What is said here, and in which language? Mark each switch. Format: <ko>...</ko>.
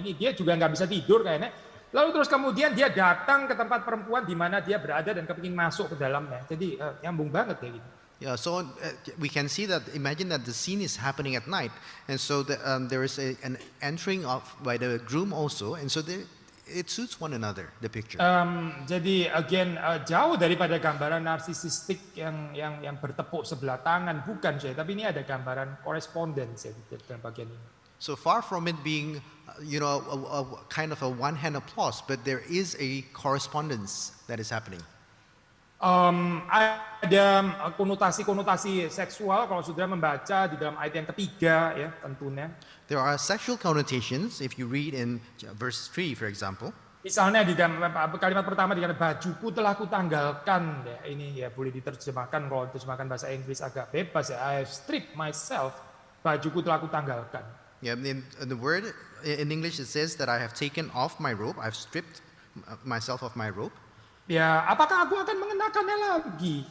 <id>Ini dia juga nggak bisa tidur kayaknya. Lalu terus kemudian dia datang ke tempat perempuan di mana dia berada dan kepingin masuk ke dalamnya. Jadi nyambung banget ya gitu.</id> <en>Yeah, so we can see that. Imagine that the scene is happening at night, and so there is an entering of by the groom also, and so it suits one another, the picture.</en> <id>Jadi again jauh daripada gambaran narsisistik yang bertepuk sebelah tangan, bukan saya, tapi ini ada gambaran correspondence ya di dalam bagian ini.</id> <en>So far from it being, a kind of a one-hand applause, but there is a correspondence that is happening.</en> <id>Ada konotasi seksual kalau saudara membaca di dalam ayat yang ketiga ya tentunya.</id> <en>There are sexual connotations if you read in verse 3, for example.</en> <id>Misalnya di dalam kalimat pertama dikatakan bajuku telah kutanggalkan ya, ini ya boleh diterjemahkan kalau diterjemahkan bahasa Inggris agak bebas ya,</id> <en>I have stripped myself,</en> <id>bajuku telah kutanggalkan.</id> <en>Yeah, in the word in English it says that I have taken off my robe, I've stripped myself of my robe.</en> <id>Ya, apakah aku akan mengenakannya lagi?</id>